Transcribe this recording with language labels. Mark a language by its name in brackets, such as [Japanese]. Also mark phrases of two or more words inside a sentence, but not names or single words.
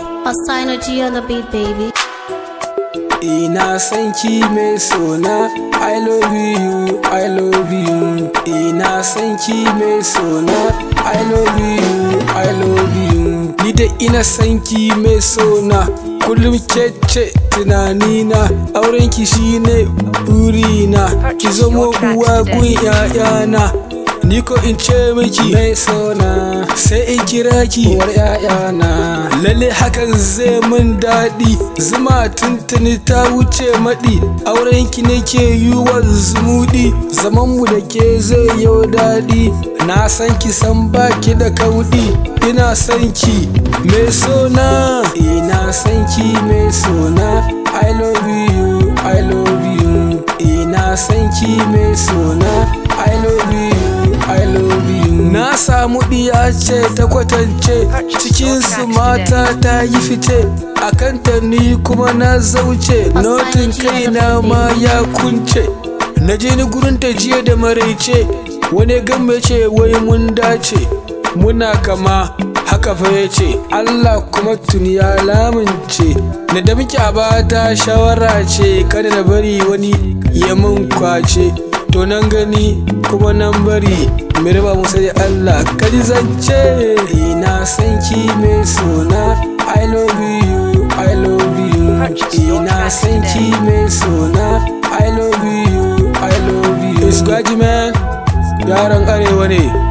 [English] Asino G on the beat, baby. [Hausa] Ina son ki mai sona, [English] I love you, I love you. [Hausa] Ina son ki mai sona, [English] I love you, I love you. [Hausa] Ni da ina son ki mai sona, kullum ke ce tunanina, auren ki shine burina. Ki zamo uwa gun ƴaƴana. Ni ko in ce miki mai sona, sai in kira ki uwar ƴaƴana. Lalle hakan zai mun daɗi, zuma tuntuni ta wuce maɗi. Auren ki nake yi wa zumuɗi, zaman mu da ke zai yau daɗi. Na san ki san ba ki da kauɗi. Ina son ki mai sona, ina son ki mai sona. [English] I love you, I love you. [Hausa] Ina son ki mai sona. [English] I love you, I love you. [Hausa] Na samu ɗiya ce ta kwatance, cikin su mata ta yi fice. A kanta ni kuma na zauce, notin kaina ma ya kunce. Na je ni gurin ta jiya da maraice, wani gamme ce wai mun dace. Muna kama haka fa ya ce, Allah kuma tuni ya lamunce. Na da muke a bata shawara ce, kada na bari wani ya mun kwace. To nan gani kuma nan bari, mai raba mu sai Allah, ka ji zance. Ina son ki mai sona, [English] I love you, I love you. [Hausa] Ina son ki mai sona, [English] I love you, I love you. It's Gwaji man, [Hausa] yaron arewa ne.